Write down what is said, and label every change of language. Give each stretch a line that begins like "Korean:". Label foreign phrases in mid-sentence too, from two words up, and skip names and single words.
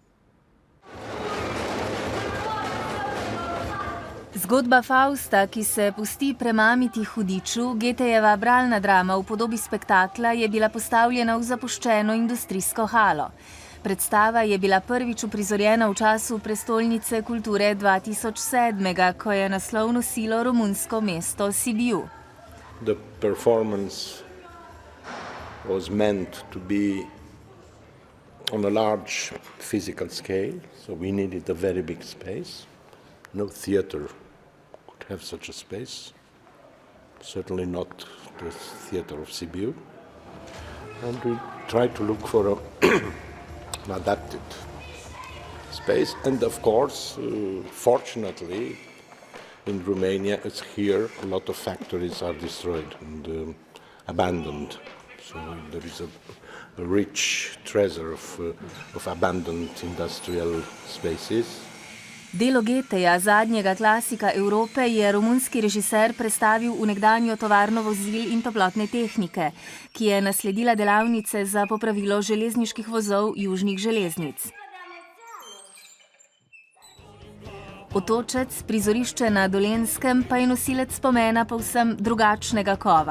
Slovenian: Zgodba Fausta, ki se pusti premamiti hudiču, Goethejeva bralna drama v podobi spektakla, je bila postavljena v zapuščeno industrijsko halo. Predstava je bila prvič uprizorjena v času prestolnice kulture 2007, ko je naslov nosilo romunsko mesto Sibiu.
English: The performance was meant to be on a large physical scale, so we needed a very big space. No theater could have such a space, certainly not the theater of Sibiu. And we tried to look for an adapted space. And of course, fortunately, in Romania, it's here, a lot of factories are destroyed and abandoned. So there is a rich treasure of abandoned industrial spaces.
Slovenian: Delo Goetheja, zadnjega klasika Evrope, je romunski režiser predstavil v nekdanjo tovarno vozil in toplotne tehnike, ki je nasledila delavnice za popravilo železniških vozov južnih železnic. Otočec, prizorišče na Dolenjskem, pa je nosilec pomena povsem drugačnega kova.